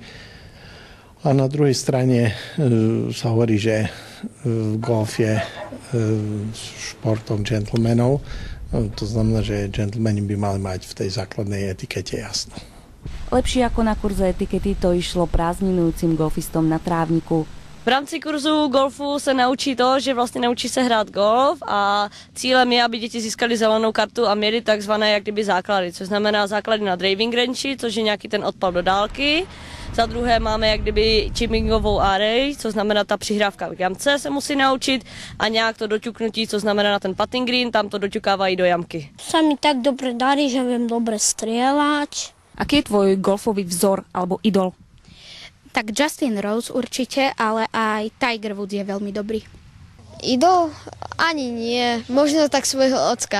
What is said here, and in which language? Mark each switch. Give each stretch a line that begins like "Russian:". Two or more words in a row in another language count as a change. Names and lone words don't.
Slovak: A na druhej strane sa hovorí, že golf je športom gentlemanov. To znamená, že gentlemani by mali mať v tej základnej etikete jasno. Lepšie ako na kurze etikety to išlo prázdninujúcim golfistom na trávniku.
Czech: V rámci kurzu golfu se naučí to, že vlastně naučí se hrát golf a cílem je, aby děti získali zelenou kartu a měli takzvané jak kdyby základy, což znamená základy na
English: driving range,
Czech: což je nějaký ten odpal do dálky. Za druhé máme jak kdyby chippingovou array, což znamená ta přihrávka v jamce se musí naučit a nějak to doťuknutí, což znamená na ten
English: putting green,
Czech: tam to doťukávají do jamky.
Slovak: Sa mi tak dobre darí, že viem dobre strieľať. Aký je tvoj golfový vzor alebo idol? Tak Justin Rose určite, ale aj Tiger Woods je veľmi dobrý. Idol? Ani nie. Možno tak svojho ocka.